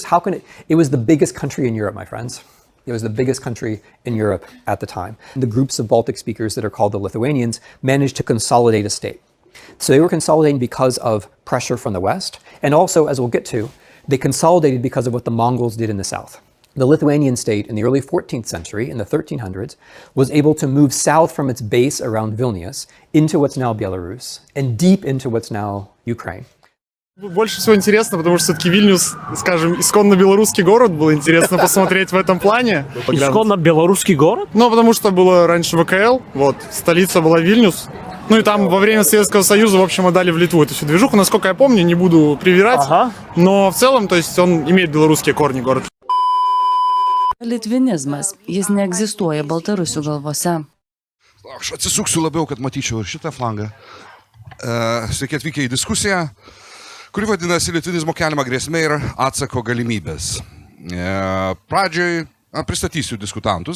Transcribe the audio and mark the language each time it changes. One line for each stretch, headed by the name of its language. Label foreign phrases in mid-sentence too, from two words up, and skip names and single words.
English: How can it? It was the biggest country in Europe, my friends. It was the biggest country in Europe at the time. The groups of Baltic speakers that are called the Lithuanians managed to consolidate a state. So they were consolidating because of pressure from the West. And also, as we'll get to, they consolidated because of what the Mongols did in the South. The Lithuanian state in the early 14th century, in the 1300s, was able to move south from its base around Vilnius into what's now Belarus and deep into what's now Ukraine.
Russian: Больше всего интересно, потому что все-таки Вильнюс, скажем, исконно белорусский город, было интересно посмотреть в этом плане. Исконно белорусский город? Ну, потому что было раньше ВКЛ, вот, столица была Вильнюс. Ну и там во время Советского Союза, в общем, отдали в Литву эту всю движуху. Насколько я помню, не буду привирать, но в целом, то есть он имеет белорусские корни, город.
Lithuanian: Litvinizmas, jis neegzistuoja baltarusių galvose. Aš atsisuksiu labiau, kad matyčiau ir šitą flangą. Sveiki atvykę į diskusiją. kuri vadinasi Litvinizmo keliama grėsmė ir atsako galimybės. Pradžioj pristatysiu diskutantus.